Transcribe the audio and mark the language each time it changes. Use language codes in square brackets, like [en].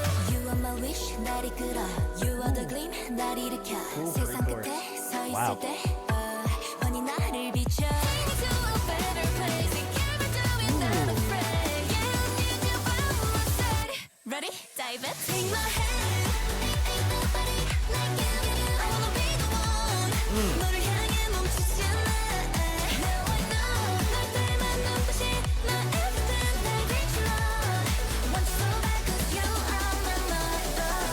[en] You are my wish [ko] 날 이끌어. [en] You are the gleam [ko] 날 일으켜. 세상 끝에 서 있을 때 환히 나를 비춰. [en] Take me to a better place. We can't be doing that afraid. Yeah, I need you by my side. Ready? Dive in. Take my hand. Ain't nobody like you. I wanna be the one. [ko] 너를 향해 멈추지 않아. [en] Now I know. [ko] 널 닮은 눈빛이 [en] my everything. [ko] 날 비춰. [en] Want you so bad 'cause you are my motto.